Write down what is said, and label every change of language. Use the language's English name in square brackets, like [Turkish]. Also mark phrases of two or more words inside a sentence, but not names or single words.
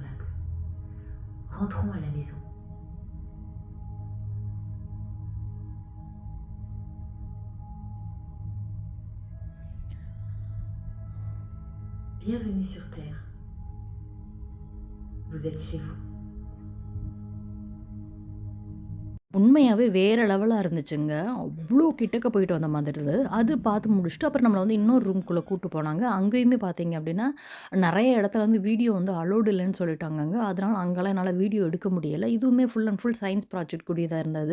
[French] Rentrons à la maison. Bienvenue sur Terre. Vous êtes chez vous. [Tamil] உண்மையாவே வேற லெவலா இருந்துச்சுங்க. அவ்ளோ கிட்டக்க போயிட்டு வந்த மாதிரி இருந்தது. அது பார்த்து முடிச்சுட்டு, அப்புறம் நம்மள வந்து இன்னொரு ரூம்குள்ள கூட்டு போனாங்க. அங்கேயுமே பார்த்தீங்க அப்டின்னா, நெறைய இடத்துல வந்து வீடியோ வந்து அலோவ்ட் இல்லன்னு சொல்லிட்டாங்கங்க. அதனால அங்கலாம் என்னால வீடியோ எடுக்க முடியல. இதுவுமே [English] full and full science project [Tamil] கூடியதா இருந்தது.